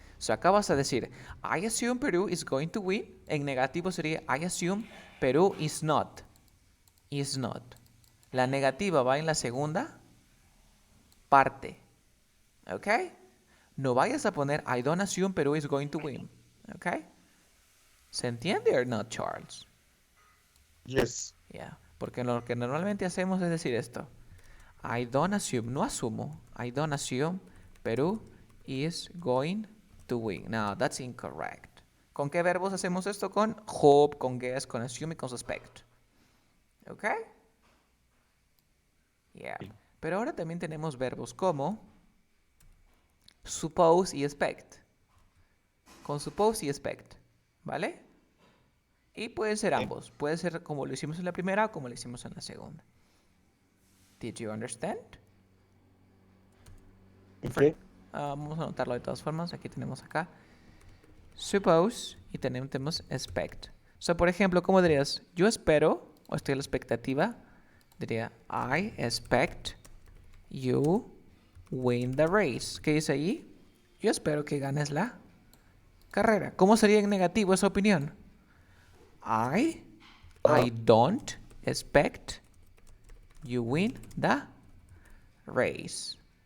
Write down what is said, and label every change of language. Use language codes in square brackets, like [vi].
[en] So [es] acá vas a decir, [en] I assume Peru is going to win. [es] En negativo sería, [en] I assume Peru is not. Is not. [es] La negativa va en la segunda parte. [en] Okay? [es] No vayas a poner, [en] I don't assume Peru is going to win. Okay? [es] ¿Se entiende [en] or not, [es] Charles? [en] Yes. Yeah. [es] Porque lo que normalmente hacemos es decir esto. [en] I don't assume, [es] no asumo. [en] I don't assume Peru is going to win. Now, that's incorrect. [es] ¿Con qué verbos hacemos esto? Con hope, con guess, con assume y con suspect. ¿Ok? Yeah. Pero ahora también tenemos verbos como suppose y expect. Con suppose y expect. ¿Vale? Y pueden ser ambos. Puede ser como lo hicimos en la primera o como lo hicimos en la segunda. [en] Did you understand? Okay. [es] Vamos a anotarlo de todas formas. Aquí tenemos acá suppose y tenemos expect. So, por ejemplo, ¿cómo dirías? Yo espero, o estoy a la expectativa, diría [en] I expect you win the race. [es] ¿Qué dice ahí? Yo espero que ganes la carrera. ¿Cómo sería en negativo esa opinión? [en] I don't expect you win the race.